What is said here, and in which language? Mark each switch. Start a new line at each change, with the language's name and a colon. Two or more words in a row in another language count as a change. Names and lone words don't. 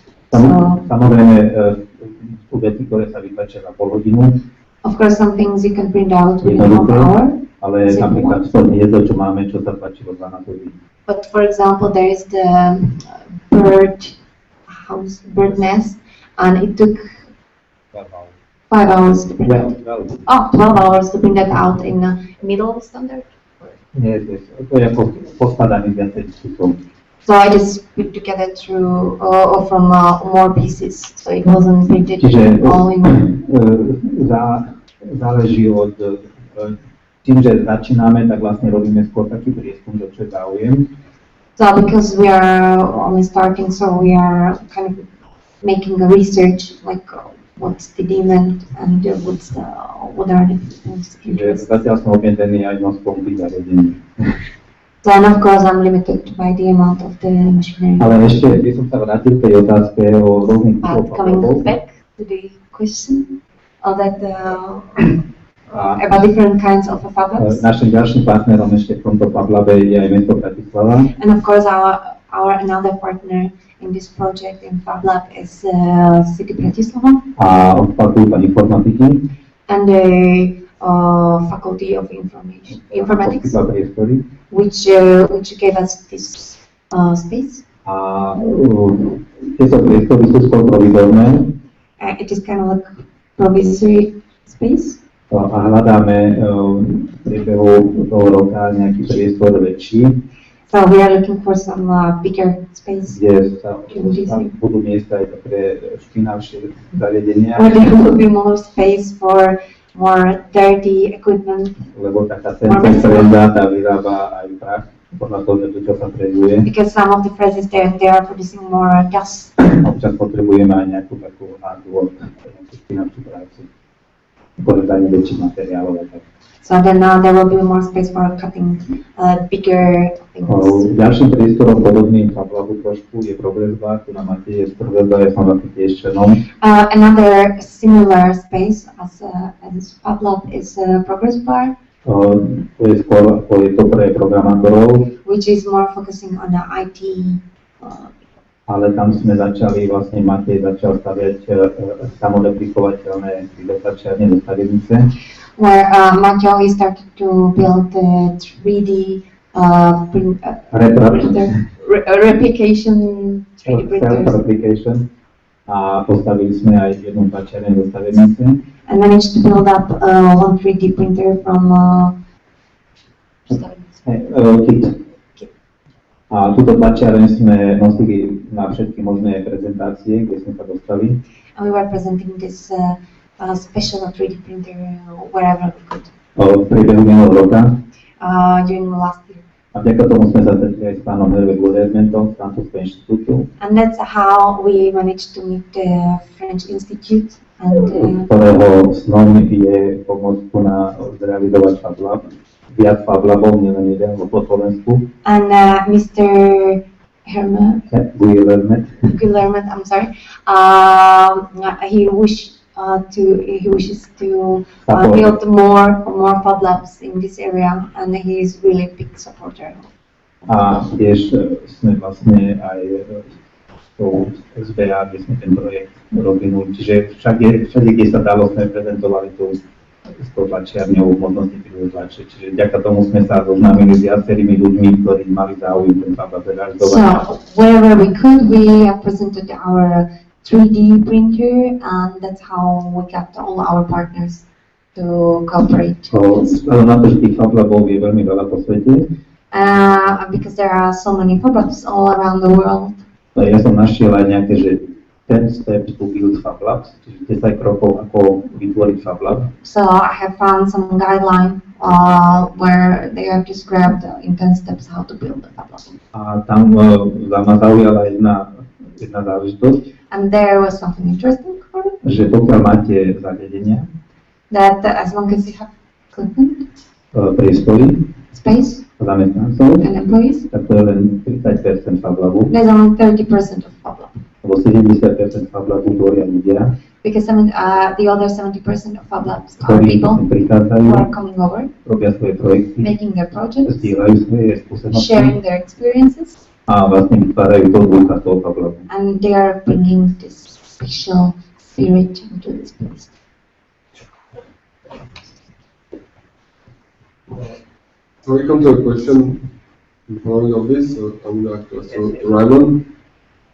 English: So,
Slovak: Samozrejme, sú veci, ktoré sa vytlačia za pol hodinu,
English: of course, some things you can print out within half
Slovak: jednoduché,
English: hour.
Slovak: ale napríklad to hniezdo, čo máme, čo sa tlačilo 12 hodín.
English: But for example, there is the bird nest, and it took 12 hours. 5 hours to bring Well, it. Oh, 12 hours to bring that out in middle standard.
Slovak: Nie, to je poskladanie viacej kusov.
English: So I just put together through from more pieces, so it wasn't printed
Slovak: Čiže
English: all in one.
Slovak: záleží od tým, že začíname, tak vlastne robíme skôr taký prieskum, že čo je záujem.
English: So because we are only starting, so we are kind of making a research, like what's the demand and what are the things
Slovak: Čiže
English: interest.
Slovak: zatiaľ som obmedzený aj množstvom tých zariadení.
English: So and of course I'm limited by the amount of the machinery.
Slovak: Ale ešte by som sa vrátil k tej otázke o rôznych
English: But coming back to the question that about different kinds of Fab Labs.
Slovak: Našim ďalším partnerom ešte v tomto Fab Labe je aj mesto Bratislava.
English: And of course our another partner in this project in Fab Lab is City Bratislava
Slovak: A fakulta informatiky.
English: and the Faculty of Informatics,
Slovak: Poskytla priestory.
English: which gave us this space.
Slovak: A tieto priestory sú skôr provizorné
English: It is kind of like provisory space.
Slovak: a hľadáme v priebehu toho roka nejaký priestor väčší,
English: So we are looking for some bigger space
Slovak: kde sa budú miesta aj také špinavšie zariadenia,
English: where there will be more space for more dirty equipment,
Slovak: lebo taká freza tá vyrába aj prach, podľa toho, že to čo sa prezuje.
English: because some of the phrases they are producing more dust.
Slovak: Občas potrebujeme aj nejakú takú hardware, nejakú špinavšiu prácu, porezanie väčších materiálov a tak.
English: So then there will be more space for cutting bigger things.
Slovak: Ďalším priestorom podobným Fab Labu trošku je Progress Bar, tu na máte je Progress Bar, ja som vám tiež členom.
English: Another similar space as Fab Lab is Progress Bar,
Slovak: To je skôr je to pre programátorov,
English: which is more focusing on the IT.
Slovak: ale tam sme začali, vlastne Matej začal staviať samoreplikovateľné dostačiarne do stavebnice.
English: Where Maťo he started to build the 3D replication 3D printers Self-replication.
Slovak: A postavili sme aj jednu tlačiareň do stavebnice.
English: and managed to build up one 3D printer from Kit.
Slovak: A túto tlačiareň sme nosili na všetky možné prezentácie, kde sme sa dostali.
English: and we were presenting this special 3D printer wherever we could
Slovak: V priebehu minulého roka.
English: during last year.
Slovak: A vďaka tomu sme sa stretli aj s pánom Hervégu Redmentom z Francúzského inštitútu,
English: And that's how we managed to meet the French Institute and
Slovak: ktorého snom je pomôcť tu na zrealizovať Fab Lab. Viac Fab Labov, nielen jeden, po Slovensku.
English: Mr. Herman Guillermet. Guillermet, I'm sorry. He wishes to build more Fab Labs in this area, and he is really a big supporter.
Slovak: A tiež sme vlastne aj tou SBA, kde sme ten projekt robili. Čiže všade, kde sa dalo, sme prezentovali s tou tlačiarňou možnosti tlače. Čiže vďaka tomu sme sa zoznámili s viacerými ľuďmi, ktorí mali záujem ten Fab Lab realizovať.
English: So wherever we could, we presented our 3D printer, and that's how we got all our partners to cooperate.
Slovak: Na to, že tých Fab Labov je veľmi veľa po svete,
English: Because there are so many Fab Labs all around the world.
Slovak: ja som našiel aj nejaké, že
English: 10 steps to build Fab Labs,
Slovak: čiže 10 krokov, ako vytvoriť Fab Lab.
English: So I have found some guideline where they have described in 10 steps how to build a Fab Lab.
Slovak: A tam ma zaujala jedna záležitosť,
English: And there was something interesting for it,
Slovak: že pokiaľ máte zariadenia,
English: that as long as you have equipment,
Slovak: priestory,
English: space,
Slovak: zamestnancov,
English: and employees,
Slovak: tak to je len 30% Fab Labu,
English: there's only 30% of Fab Lab.
Slovak: lebo 70% Fab Labu tvoria ľudia,
English: Because the other 70% of Fab Labs are
Slovak: ktorí
English: people
Slovak: prichádzajú,
English: who are coming over,
Slovak: robia svoje projekty,
English: making their projects,
Slovak: zdieľajú svoje skúsenosti
English: sharing their experiences,
Slovak: a vlastne vytvárajú to ducha toho Fab Labu.
English: and they are bringing this special spirit into this place. So we come to a question in following of this, so I would like to ask Ramon.